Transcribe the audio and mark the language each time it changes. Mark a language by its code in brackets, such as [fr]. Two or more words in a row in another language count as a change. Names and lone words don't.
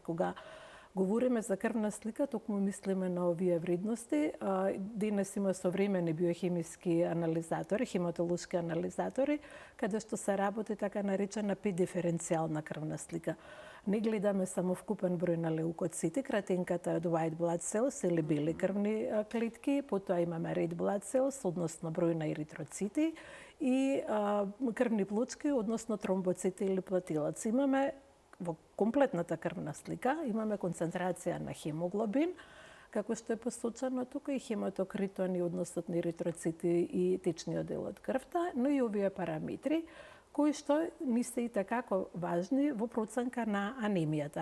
[mk] Кога говориме за крвна слика, токму мислиме на овие вредности. Денес има современи биохемиски анализатори, хематолошки анализатори, каде што се работи така наречена 5-диференцијална крвна слика. Не гледаме само вкупен број на леукоцити, кратинката од [en] white blood cells [mk] или бели крвни клетки, потоа имаме [en] red blood cells, [mk] односно број на еритроцити и крвни плочки, односно тромбоцити или платилаци. Имаме во комплетната крвна слика, имаме концентрација на хемоглобин, како што е посочено тука, и хематокритони, односот на еритроцити и течниот дел од крвта, но и овие параметри, кои што ни се и такако важни во проценка на анемијата.